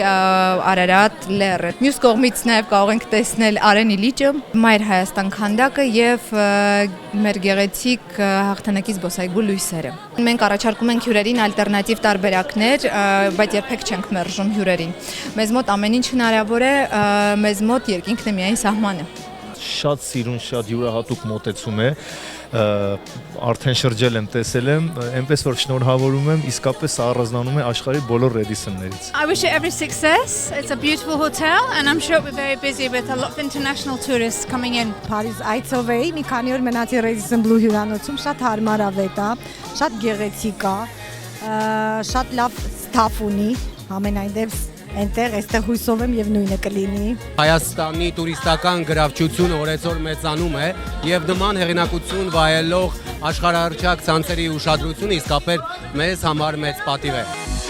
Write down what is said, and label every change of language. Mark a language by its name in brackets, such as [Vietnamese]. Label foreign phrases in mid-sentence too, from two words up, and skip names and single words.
[Armenian] Արարատ լեռը։ Մյուս կողմից նաև կարող ենք տեսնել Արենի լիճը, Մայր Հայաստան քանդակը եւ մեր գեղեցիկ հաղթանակի զբոսայգու լույսերը։ Մենք առաջարկում ենք հյուրերին ալտերնատիվ տարբերակներ, բայց երբեք չենք մերժում հյուրերին։ Մեզ մոտ ամեն ինչ հնարավոր է, մեզ մոտ երկինքն է միայն սահմանը։ Շատ սիրուն, շատ յուրահատուկ մոտեցում է, արդեն շրջել եմ, տեսել եմ, այնպես որ շնորհավորում եմ, իսկապես առանձնանում է աշխարհի բոլոր Radisson-ներից։ [English] I wish it every success. It's a beautiful hotel and I'm sure we're very busy with a lot of international tourists coming in. [Armenian] Փարիզ այցով էի, մի քանի օր մնացի Radisson Blu հյուրանոցում, շատ հարմարավետ է, շատ գեղեցիկ է, շատ լավ staff ունի, ամենայն դեպս Այնտեղ այստեղ հույսով եմ եւ նույնը կլինի։ Հայաստանի տուրիստական գրավչությունը օրեցօր մեծանում է եւ նման հեղինակություն վայելող աշխարհահռչակ ցանցերի ուշադրությունը իսկապես մեզ համար մեծ պատիվ է։